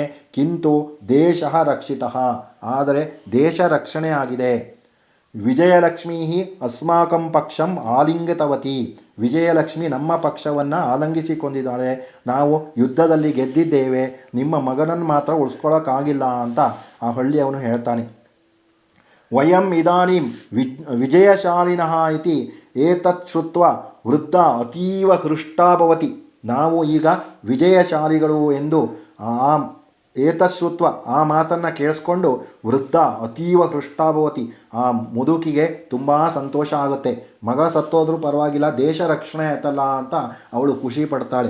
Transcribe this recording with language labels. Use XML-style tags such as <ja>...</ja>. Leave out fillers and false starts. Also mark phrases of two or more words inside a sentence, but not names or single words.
<sa>ಕಿಂತು ದೇಶ ರಕ್ಷಿತಃ,</sa> <kn>ಆದರೆ ದೇಶ ರಕ್ಷಣೆ ಆಗಿದೆ.</kn> <sa>ವಿಜಯಲಕ್ಷ್ಮೀ ಅಸ್ಮಾಕಂ ಪಕ್ಷಂ ಆಲಿಂಗಿತವತಿ,</sa> <kn>ವಿಜಯಲಕ್ಷ್ಮಿ ನಮ್ಮ ಪಕ್ಷವನ್ನು ಆಲಂಗಿಸಿಕೊಂಡಿದ್ದಾಳೆ. ನಾವು ಯುದ್ಧದಲ್ಲಿ ಗೆದ್ದಿದ್ದೇವೆ, ನಿಮ್ಮ ಮಗನನ್ನು ಮಾತ್ರ ಉಳಿಸ್ಕೊಳ್ಳೋಕ್ಕಾಗಿಲ್ಲ ಅಂತ ಆ ಹಳ್ಳಿಯವನು ಹೇಳ್ತಾನೆ.</kn> <sa>ವಯಂ ಇದಾನೀಂ ವಿಜಯಶಾಲಿನಃ ಇತಿ ಏತತ್ ಶ್ರುತ್ವಾ ವೃದ್ಧ ಅತೀವ ಹೃಷ್ಟಾಭವತಿ,</sa> <kn>ನಾವು ಈಗ ವಿಜಯಶಾಲಿಗಳು ಎಂದು ಏತಶ್ರುತ್ವ ಆ ಮಾತನ್ನು ಕೇಳಿಸ್ಕೊಂಡು</kn> <sa>ವೃದ್ಧ ಅತೀವ ಹೃಷ್ಟಾಭವತಿ,</sa> <kn>ಆ ಮುದುಕಿಗೆ ತುಂಬ ಸಂತೋಷ ಆಗುತ್ತೆ. ಮಗ ಸತ್ತೋದ್ರೂ ಪರವಾಗಿಲ್ಲ, ದೇಶ ರಕ್ಷಣೆ ಆಯ್ತಲ್ಲ ಅಂತ ಅವಳು ಖುಷಿ ಪಡ್ತಾಳೆ.</kn>